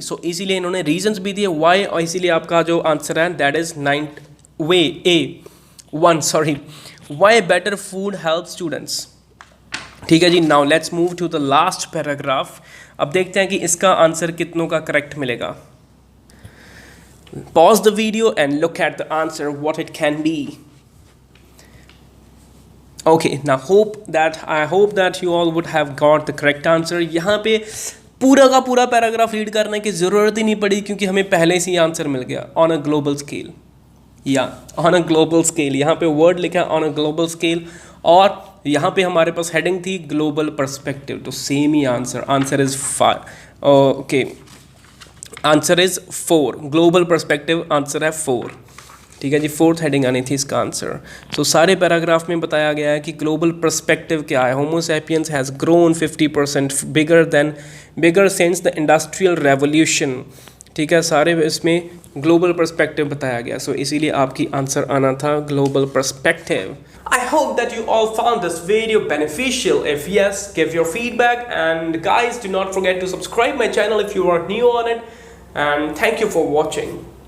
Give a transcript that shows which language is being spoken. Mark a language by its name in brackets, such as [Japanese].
[Hindi] सो इसीलिए इन्होंने रीजंस भी दिए वाई, और इसीलिए आपका जो आंसर है [English] that is 9 sorry, why better food help students, [Hindi] ठीक है जी। [English] Now let's move to the last paragraph. [Hindi] अब देखते हैं कि इसका आंसर कितनों का करेक्ट मिलेगा। [English] Pause the video and look at the answer, what it can be. Okay, now I hope that you all would have got the correct answer. [Hindi] यहाँ पे पूरा का पूरा पैराग्राफ रीड करने की ज़रूरत ही नहीं पड़ी क्योंकि हमें पहले से ही आंसर मिल गया, [English] on a global scale, [Hindi] या ऑन अ ग्लोबल स्केल। यहाँ पे वर्ड लिखा है [English] on a global scale, [Hindi] और यहाँ पे हमारे पास हेडिंग थी ग्लोबल पर्सपेक्टिव, तो same he answer is 5। Okay, answer is 4, global perspective answer है 4, ठीक है जी। 4th हेडिंग आनी थी इसका आंसर। तो सारे पैराग्राफ में बताया गया है कि ग्लोबल पर्सपेक्टिव क्या है। [English] homo sapiens has grown 50% bigger since the industrial revolution, [Hindi] ठीक है, सारे इसमें ग्लोबल पर्सपेक्टिव बताया गया। सो इसीलिए आपकी आंसर आना था global perspective. [English] I hope that you all found this video beneficial. If yes, give your feedback, and guys, do not forget to subscribe my channel if you are new on it, and thank you for watching.